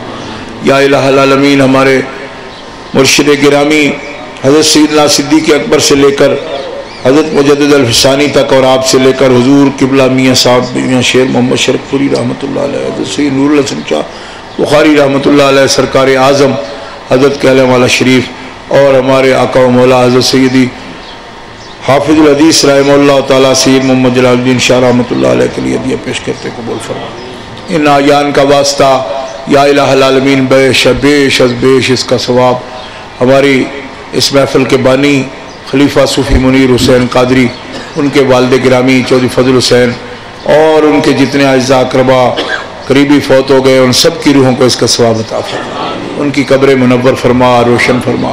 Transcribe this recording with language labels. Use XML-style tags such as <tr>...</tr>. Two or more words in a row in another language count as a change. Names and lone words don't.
<ar>یا الہ العالمین</ar> <ur>ہمارے مرشد گرامی حضرت سیدنا صدیق اکبر سے لے کر حضرت مجدد الفسانی تک، اور آپ سے لے کر حضور قبلہ میاں صاحب میاں شیر محمد شرف پوری</ur> <ar>رحمۃ اللہ علیہ،</ar> <ur>حضرت سید نور الحسن شاہ بخاری</ur> <ar>رحمۃ اللہ علیہ،</ar> <ur>سرکار اعظم حضرت کہلہ والا شریف، اور ہمارے آقا و مولا حضرت سیدی حافظ الحدیث</ur> <ar>رحمہ اللہ تعالیٰ</ar> <ur>سید محمد جلال الدین شاہ</ur> <ar>رحمۃ اللہ علیہ</ar> <ur>کے لیے ہدیہ پیش کرتے قبول فرما۔ ان آیان کا واسطہ</ur> <ar>یا الہ العالمین</ar> <fa>بیش از بیش</fa> <ur>اس کا ثواب ہماری اس محفل کے بانی خلیفہ صوفی منیر حسین قادری، ان کے والد گرامی چودھری فضل حسین، اور ان کے جتنے اعزاء اقربا قریبی فوت ہو گئے، ان سب کی روحوں کو اس کا ثواب عطا فرما، ان کی قبر منور فرما، روشن فرما۔</ur>